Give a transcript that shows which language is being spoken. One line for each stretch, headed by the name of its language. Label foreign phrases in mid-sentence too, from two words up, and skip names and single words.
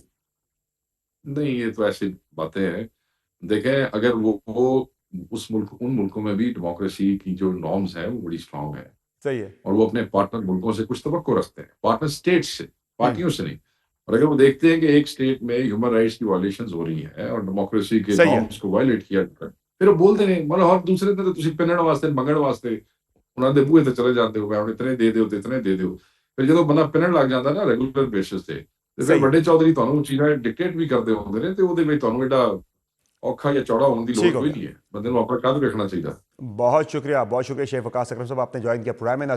Urdu: نہیں, یہ تو ایسی باتیں ہیں. دیکھیں اگر وہ اس ملک, ان ملکوں میں بھی ڈیموکریسی کی جو نارمز ہیں وہ بڑی اسٹرانگ ہے, صحیح ہے. اور وہ اپنے پارٹنر ملکوں سے کچھ توقع رکھتے ہیں,
English: partner states
Urdu: سے, پارٹیوں سے نہیں. اور اگر وہ دیکھتے ہیں کہ ایک اسٹیٹ میں
English: human rights
Urdu: کی وائلیشنز ہو رہی ہیں اور ڈیموکریسی کے صحیح ہے. نارمز کو وائلیٹ کیا جاتا ہے, پھر وہ بولتے نہیں, مطلب
Punjabi: ہر دوسرے دن تسی پنن واسطے منگن واسطے انہاں دے بوئے تے چلے جاندے ہو, میں اتنے دے دیو تے اتنے دے دیو. پھر جدوں بندہ پنن لگ جاندا نا
English: regular basis
Punjabi: تے, تے پھر
Urdu: صحیح ہے.
Punjabi: بڑے چودھری تانوں چیزاں ڈکٹیٹ بھی کردے ہوندے نے, تے اودے وچ تانوں ایڈا اوکھا یا چوڑا ہونے دی لوڑ ٹھیک ہو کوئی گیا. نہیں ہے. بندے نوں اپنا قد رکھنا چاہیے.
Urdu: بہت شکریہ شیخ وقاص اکرم صاحب, آپ نے جوائن کیا پروگرام میں.